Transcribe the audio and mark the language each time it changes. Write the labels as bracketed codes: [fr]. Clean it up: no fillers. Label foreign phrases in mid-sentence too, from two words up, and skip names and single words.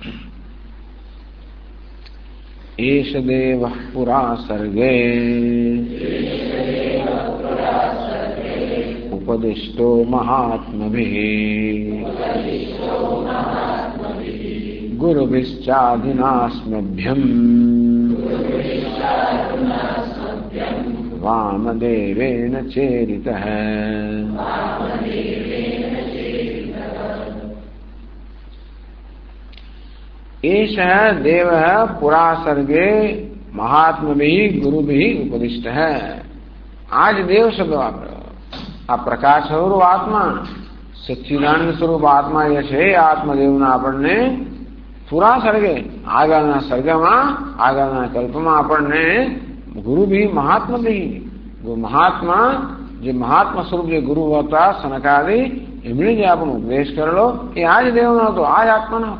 [sa] एष देव पुरा सर्गे उपदिष्टो महात्मभिः गुरुभिश्चाधिनास्मभ्यम वामदेवेन चेरितः. एष देव पुरा सर्गे महात्मभिः गुरुभिः उपदिष्ट है. [gu] આજ દેવ શબ્દ વાપરો. આ પ્રકાશ સ્વરૂપ આત્મા, સચ્ચિદાનંદ સ્વરૂપ આત્મા જે છે એ આત્મદેવના આપણને [sa] पुरा सर्गे [gu] આગળના સર્ગમાં આગળના કલ્પમાં આપણને [sa] गुरुभिः महात्मभिः [gu] મહાત્મા જે મહાત્મા સ્વરૂપ જે ગુરુ હતા સનકાદિ એમણે જે આપણો ઉપદેશ કરેલો એ આજ દેવનો હતો, આજ આત્માનો હતો.